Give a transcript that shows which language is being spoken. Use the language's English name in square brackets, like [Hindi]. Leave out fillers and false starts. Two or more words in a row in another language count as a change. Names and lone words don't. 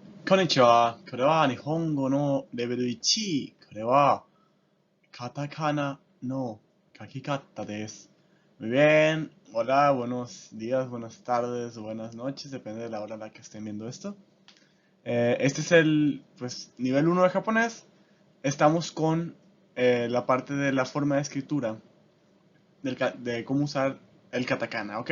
[Japanese] こんにちは。これは日本語のレベル1。これはカタカナの書き方です。 [Spanish] Muy bien. Hola, buenos días, buenas tardes, buenas noches, depende de la hora en la que estén viendo esto. Este es el nivel 1 de japonés. Estamos con la parte de la forma de escritura, de cómo usar el katakana, ¿ok?